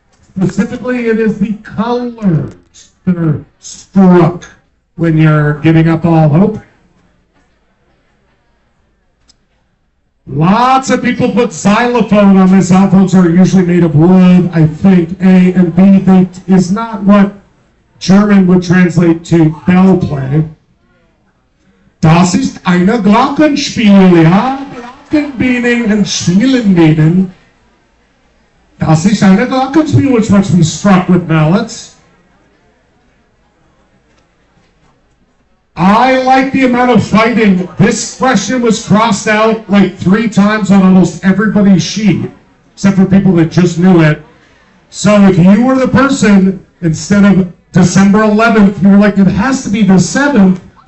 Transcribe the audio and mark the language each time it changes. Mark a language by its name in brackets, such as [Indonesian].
[English] Specifically, it is the colors that are struck when you're giving up all hope. Lots of people put xylophone on this. Xylophones are usually made of wood, I think. A and B, that is not what German would translate to bell play. [German] Das ist eine Glockenspiel, ja? Glockenbienen and Spielenbienen. Das ist eine Glockenspiel, [English] which must be struck with mallets. I like the amount of fighting. This question was crossed out like 3 times on almost everybody's sheet, except for people that just knew it. So if you were the person, instead of December 11th, you were like, it has to be the 7th.